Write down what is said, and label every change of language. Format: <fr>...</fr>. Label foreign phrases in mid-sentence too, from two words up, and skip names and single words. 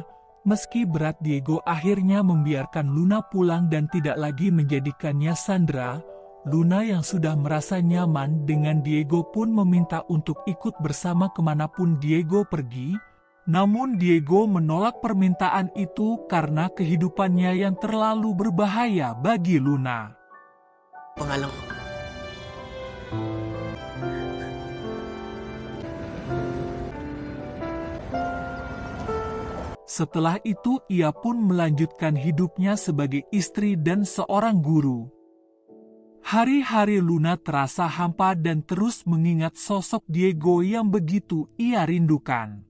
<id>Meski berat, Diego akhirnya membiarkan Luna pulang dan tidak lagi menjadikannya sandera. Luna yang sudah merasa nyaman dengan Diego pun meminta untuk ikut bersama kemanapun Diego pergi. Namun Diego menolak permintaan itu karena kehidupannya yang terlalu berbahaya bagi Luna.</id> <tl>Pangalan ko.</tl> <id>Setelah itu ia pun melanjutkan hidupnya sebagai istri dan seorang guru. Hari-hari Luna terasa hampa dan terus mengingat sosok Diego yang begitu ia rindukan.</id>